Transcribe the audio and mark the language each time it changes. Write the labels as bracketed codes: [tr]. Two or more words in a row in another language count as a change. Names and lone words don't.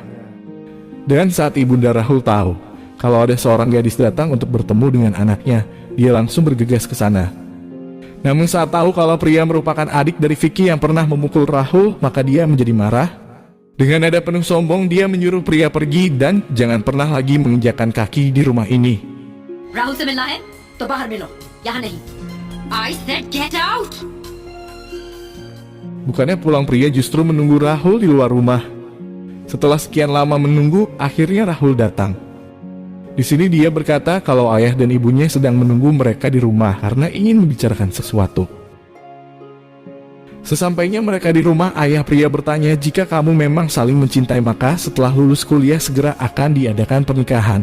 [id] Dan saat ibunda Rahul tahu kalau ada seorang gadis datang untuk bertemu dengan anaknya, dia langsung bergegas ke sana. Namun saat tahu kalau pria merupakan adik dari Vicky yang pernah memukul Rahul, maka dia menjadi marah. Dengan nada penuh sombong, dia menyuruh pria pergi dan jangan pernah lagi menginjakkan kaki di rumah ini. [hi] राहुल से मिलना है तो बाहर मिलो, यहाँ नहीं. [en] I said get out. [id] Bukannya pulang, pria justru menunggu Rahul di luar rumah. Setelah sekian lama menunggu, akhirnya Rahul datang. Di sini dia berkata kalau ayah dan ibunya sedang menunggu mereka di rumah karena ingin membicarakan sesuatu. Sesampainya mereka di rumah, ayah pria bertanya jika kamu memang saling mencintai maka setelah lulus kuliah segera akan diadakan pernikahan.